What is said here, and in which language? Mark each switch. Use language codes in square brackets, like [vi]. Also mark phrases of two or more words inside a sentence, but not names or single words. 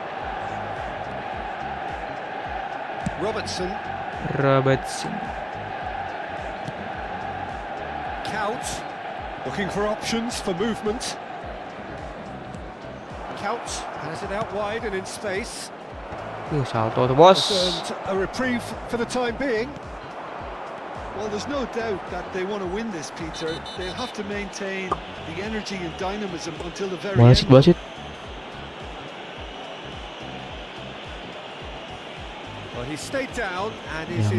[en] Robertson, Robertson. Couch, looking for options for movement. Couch has it out wide and in space. [id] Salto tuh, bos. [en] Has earned a reprieve for the time being. Well, there's no doubt that they want to win this, Peter. They'll have to maintain the energy and dynamism until the very [id] Wasit, [en] end. [id] wasit. [en] Well, he stayed down and is in very